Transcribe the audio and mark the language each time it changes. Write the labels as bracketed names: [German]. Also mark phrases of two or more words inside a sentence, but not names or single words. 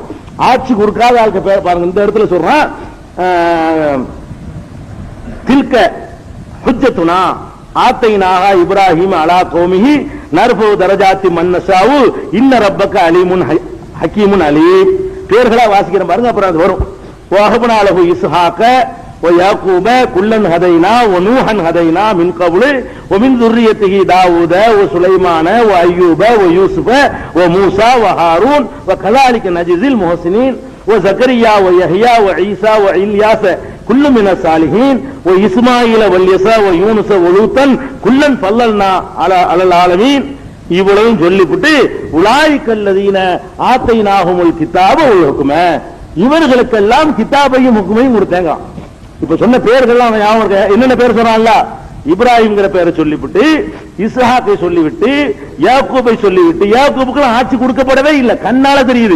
[Tamil] ஆட்சி கொடுக்காத ஆளுக்கு பேர் பாருங்க, இந்த இடத்துல சொல்றான், [Arabic] تلك حجتنا آتيناها إبراهيم على قومه نرفع درجات من نشاء إن ربك عليم حكيم عليم. [Tamil] பேர்களா வாசிக்கிறேன் பாருங்க, அப்புறம் அது வரும். [Arabic] وهبنا له إسحاق ويعقوب كلن هدينا ونوحا هدينا من قبل ومن ذريته داوود وسليمان وأيوب ويوسف وموسى وهارون وكذلك نجزي المحسنين وزكريا ويحيى وعيسى وإلياس كل من الصالحين وإسماعيل واليسع ويونس ولوطا كلن فضلنا على العالمين. [Tamil] இவ்வளவும் சொல்லிவிட்டு [Arabic] أولئك الذين آتيناهم الكتاب والحكم, [Tamil] இவர்களுக்கெல்லாம் கிதாபையும் ஹுக்மையும் கொடுத்தாங்க. இப்ப சொன்ன பேர்கள்லாம் என்னென்ன பேர் சொல்றான்ல, இப்ராஹிம்ங்கிற பேரை சொல்லிவிட்டு இஸ்ஹாக்கை சொல்லிவிட்டு யாக்கூபை சொல்லிவிட்டு, யாக்கூபுக்கு ஆட்சி கொடுக்கப்படவே இல்லை, கண்ணால தெரியுது.